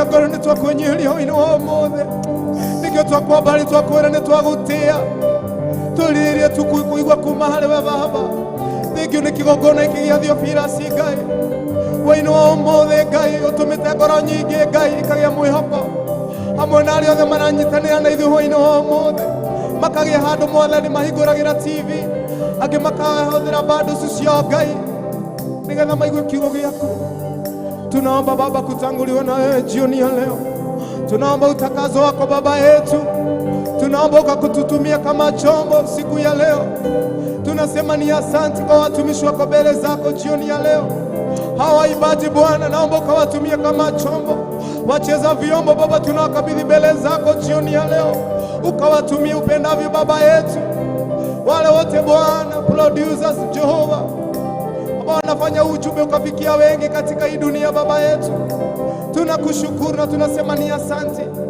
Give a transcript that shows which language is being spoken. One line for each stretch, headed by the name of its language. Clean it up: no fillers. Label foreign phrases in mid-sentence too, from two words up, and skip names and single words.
Kikuyu: ngoro nĩ twakwĩnyihĩria hwaĩ-inĩ wa ũmũthĩ nĩkĩo twakwambari twakwĩra nĩ twagũtĩa tũrĩrĩrie tukũigua kuma harĩ we Baba thengio nĩ kĩgongona gĩkĩ gĩa Theophilus Ngai hwaĩ-inĩ wa ũmũthĩ Ngai ũtũmĩte ngoro nyingĩ Ngai ikagĩa mwĩhoko hamwe na arĩa othe maranyitanĩra na ithuĩ hwaĩ-inĩ wa ũmũthĩ makagĩa handũ Mwathani mahingũragĩra TV angĩ makahũthĩra bundles ciao Ngai nĩgetha maigue
Swahili: kiugo gĩaku tunaomba Baba kutanguliwa na wewe jioni ya leo tunaomba utakazo wako Baba yetu tunaomba ukakututumia kama chombo siku ya leo tunasema ni asante kwa watumishi wako mbele zako jioni ya leo hawa waimbaji Bwana naomba ukawatumie kama chombo wacheza vyombo Baba tunawakabidhi mbele zako jioni ya leo ukawatumie upendavyo Baba yetu wale wote Bwana producers Jehova Baba wanafanya ujumbe ukafikia wengi katika hii dunia Baba yetu tunakushukuru na tunasema ni asante